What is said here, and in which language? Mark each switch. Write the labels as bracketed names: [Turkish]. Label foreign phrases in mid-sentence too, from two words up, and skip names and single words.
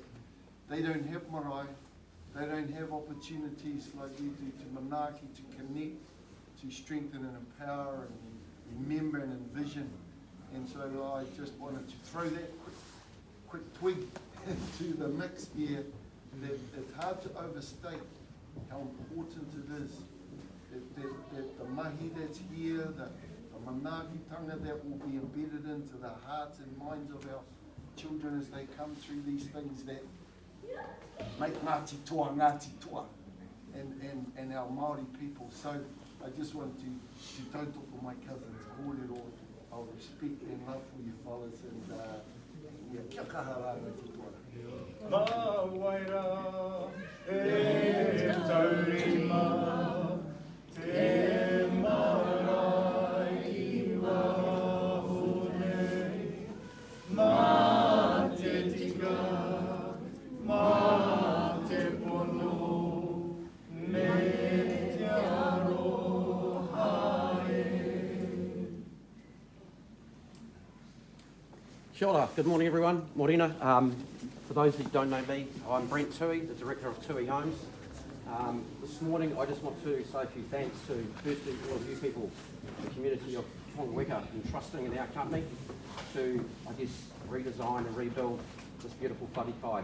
[English] They don't have marae, they don't have opportunities like we do to manaaki, to connect, to strengthen and empower and remember and envision. And so I just wanted to throw that quick twig to the mix here, that it's hard to overstate how important it is that the mahi that's here, the [Māori] manaaki tanga [English] that will be embedded into the hearts and minds of our children as they come through these things that make Ngāti Toa, and our Māori people. So I just want to tautoko my cousins, kōrero, our respect and love for you fellas, and [Māori] kia kaha rā Ngāti Toa. Mā waira e taurima, te marae ki wahone, mā te tika, mā te pono, me te arohae. Kia ora. [English] Good morning, everyone. Morena. For those who don't know me, I'm Brent Tui, the Director of Tui Homes. This morning, I just want to say a few thanks to, firstly, all of you people, the community of Hongoeka, in trusting in our company to, I guess, redesign and rebuild this beautiful wharekai.